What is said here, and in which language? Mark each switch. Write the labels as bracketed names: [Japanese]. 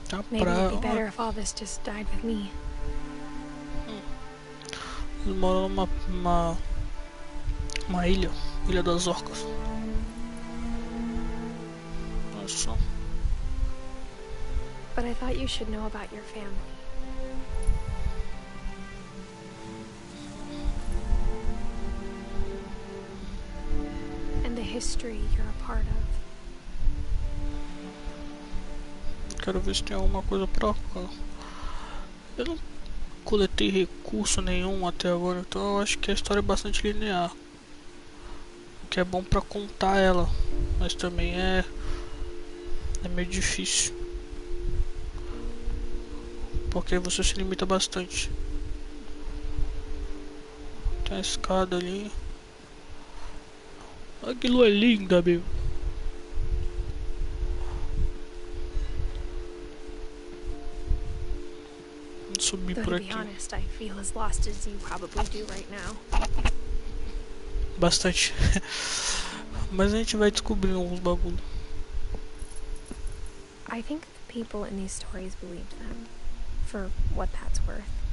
[English] Maybe it'd be better if all this just died with me. [Portuguese] Eles moram numa ilha das orcas. Olha só. [English] But I thought you should know about your family. And the history you're a part of. [Portuguese] Quero ver se tem alguma coisa pra cá. Eu não coletei recurso nenhum até agora, então eu acho que a história é bastante linear. O que é bom pra contar ela, mas também é meio difícil, porque você se limita bastante. Tem a escada ali. Aquilo é linda, meu. Subir por aqui. [English] Honest, I feel as lost as you probably do right now. [Portuguese] Bastante. Mas a gente vai descobrindo alguns bagulho. [English] I think the people in these stories believed them, for what that's worth.